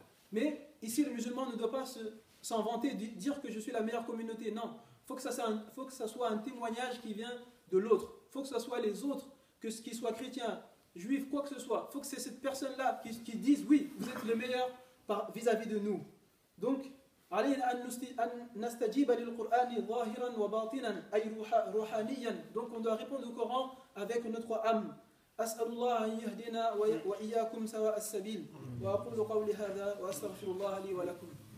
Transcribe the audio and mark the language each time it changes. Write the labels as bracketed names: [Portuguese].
[French] Mais ici, le musulman ne doit pas s'en vanter, dire que je suis la meilleure communauté. Non, il faut que ça soit un témoignage qui vient de l'autre. Il faut que ce soit les autres, qu'ils soient chrétiens, juifs, quoi que ce soit. Il faut que c'est cette personne-là qui dise oui, vous êtes le meilleur vis-à-vis de nous. Donc, [Arabic] علينا أن نستجيب للقرآن ظاهرا وباطنا أي روحانيا. [French] Donc on doit répondre au Coran avec notre âme. [Arabic] أسأل الله أن يهدنا وإياكم سواء السبيل. وأقول قولي هذا وأستغفر الله لي ولكم.